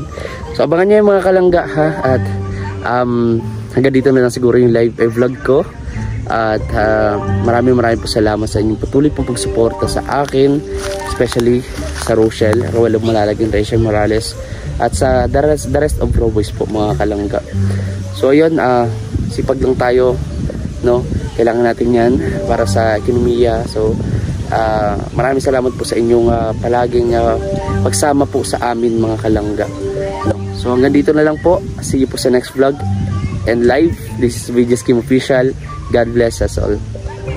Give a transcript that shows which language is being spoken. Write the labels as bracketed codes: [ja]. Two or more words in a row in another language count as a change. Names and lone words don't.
[tl] So abangan nyo yung mga kalangga, ha. At hanggang dito na lang siguro yung live vlog ko. At maraming po salamat sa inyong patuloy pong pagsuporta sa akin, especially sa Rowell of Malalag and Rachel Morales, at sa [en] the rest of [tl] Roboys po mga kalangga. So ayun, sipag lang tayo, no, kailangan natin yan para sa ekonomiya. So maraming salamat po sa inyong palaging pagsama po sa amin mga kalangga, no? So hanggang dito na lang po. [en] See you [tl] po sa [en] next vlog and live. This is VJ Kim Official. God bless us all.